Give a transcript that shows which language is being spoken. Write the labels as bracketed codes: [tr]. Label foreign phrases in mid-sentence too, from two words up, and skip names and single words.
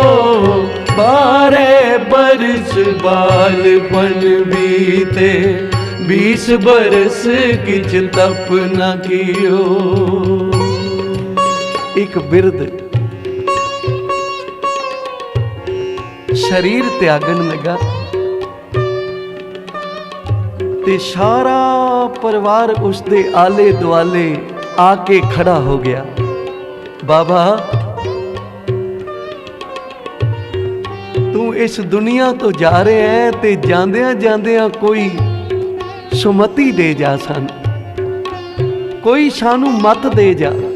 [hi] 12 बरस बालपन बीते, 20 बरस किछ तप न कियो। [pa] ਇਕ ਬਿਰਧ ਸ਼ਰੀਰ ਤਿਆਗਣ ਲੱਗਾ ਤੇ ਸਾਰਾ ਪਰਿਵਾਰ ਉਸਦੇ ਆਲੇ ਦੁਆਲੇ ਆ ਕੇ ਖੜਾ ਹੋ ਗਿਆ। ਬਾਬਾ, ਤੂੰ ਇਸ ਦੁਨੀਆ ਤੋਂ ਜਾ ਰਿਹਾ ਹੈ ਤੇ ਜਾਂਦਿਆਂ ਜਾਂਦਿਆਂ ਕੋਈ ਸੁਮਤੀ ਦੇ ਜਾ ਸਾਨੂੰ, ਕੋਈ ਸਾਨੂੰ ਮਤ ਦੇ ਜਾ।